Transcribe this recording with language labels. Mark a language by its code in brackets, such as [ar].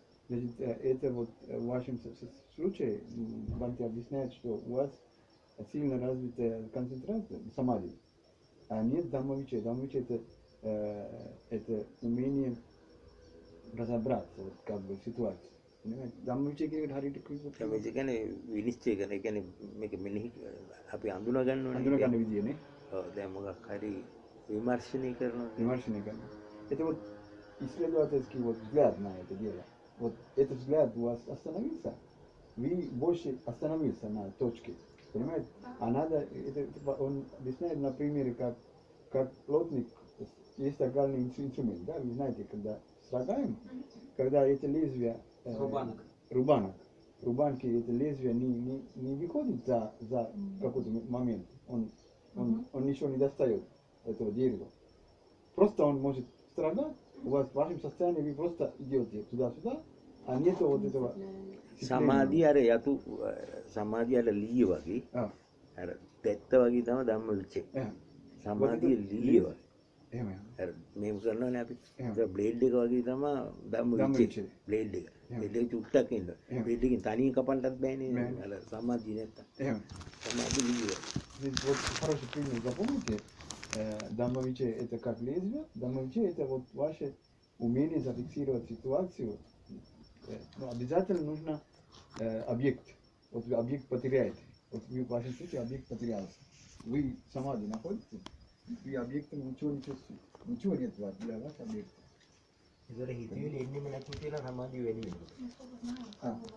[ru] Значит, это вот в вашем случае, Бханти объясняет, что у вас сильно развитая концентрация, самади, а нет дhamma-вичая. Дhamma-вичая это умение разобраться, вот как бы в ситуации. Понимаете? [si] Дhamma-вичая කියන්නේ හරියට කිව්වොත් මේ කියන්නේ විනිශ්චය කරන. ඒ කියන්නේ මේක මෙනෙහි අපි අඳුනා ගන්න ඕනේ. අඳුනා ගන්න විදියනේ. ඔව් දැන් මොකක් හරි විමර්ශනය කරනවා. [ru] Вимаршины करना. Это вот исследовательский вот взгляд на это дело. Вот этот взгляд у вас остановился, вы больше остановился на точке, понимаете? А надо, он объясняет на примере, как плотник, есть стакальный инструмент, да, вы знаете, когда строгаем, когда эти лезвия, рубанки, это лезвие не выходит за какой-то момент, он ничего не достает этого дерева. Просто он может строгать, у вас в вашем состоянии вы просто идете туда-сюда, а нету вот этого. [si] සමාධිය අර යතු සමාධිය අර ලීය වගේ අර පෙත්ත වගේ තමයි ධම්මවිචේ. සමාධිය ලීය වගේ. එහෙමයි. අර මේක කරනවානේ අපි. ඒක බ්ලේඩ් එක වගේ තමයි ධම්මවිචේ. බ්ලේඩ් එක. බ්ලේඩ් එක චුට්ටක් ඉන්න. බ්ලේඩ් එකෙන් තනියෙන් කපන්නත් බෑනේ. අර සමාධිය නැත්තම්. එහෙමයි. සමාධිය ලීය. [ru] Вот хороший пример, запомните. Дhamma-вичая это как лезвие, дhamma-вичая это вот ваше умение зафиксировать ситуацию. Но обязательно нужно объект. Вот вы объект потеряете. Вот вы в вашем случае объект потерялся. Вы самади находитесь, вы объектом ничего не чувствуете. Ничего нет для вас объекта. [si] ඒතර හිතවිලි එන්නෙම නැතුව කියලා සමාධිය වැඩි වෙනවා.